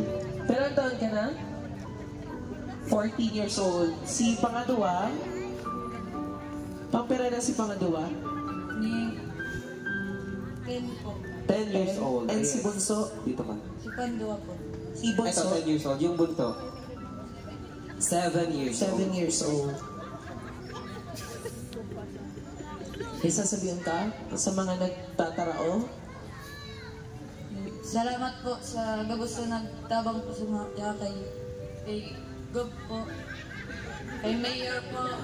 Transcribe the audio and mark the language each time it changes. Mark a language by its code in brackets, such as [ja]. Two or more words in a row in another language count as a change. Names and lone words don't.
[tl] Meron taon ka na? [en] 14 years old. [bik] Si Pangadua? Pampira na si Pangadua? Ni 10 po. [en] 10 years old. [bik] And si Bunso? [tl] Dito ka. [bik] Si Pandua po. Si Bunso? [tl] Ito [en] 10 years old. [tl] Yung bunto? [en] 7 years old. 7 years old. [tl] May sasabihin ka sa mga nagtatarao? [bik] Salamat po sa gusto nagtabang po sa mga kay Gob po. [tl] Kay Mayor po.